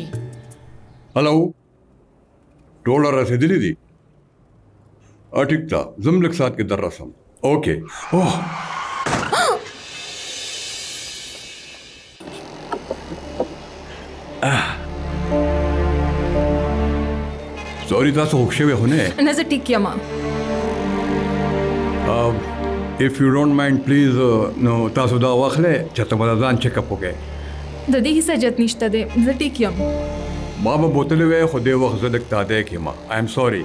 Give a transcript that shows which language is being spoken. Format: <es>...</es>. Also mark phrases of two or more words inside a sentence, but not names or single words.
<ps>هلو ټوله رسېدلي دي ټیک ده زم لږ ساعت کې در رسم</ps> <en>okay oh sorry</en> <ps>تاسو خوښ شوي خو نه نه زه ټیک یم</ps> <en>if you don't mind please</en> <ps>نو تاسو دا واخلئ چې ته به ځان</ps> <en>check up</en> <ps>وکړئ د دې هیڅ حاجت نشته دی زه ټیک یم ما به بوتلې وې خو دې وخت زه لږ تادی کېم</ps> <en>I'm sorry</en>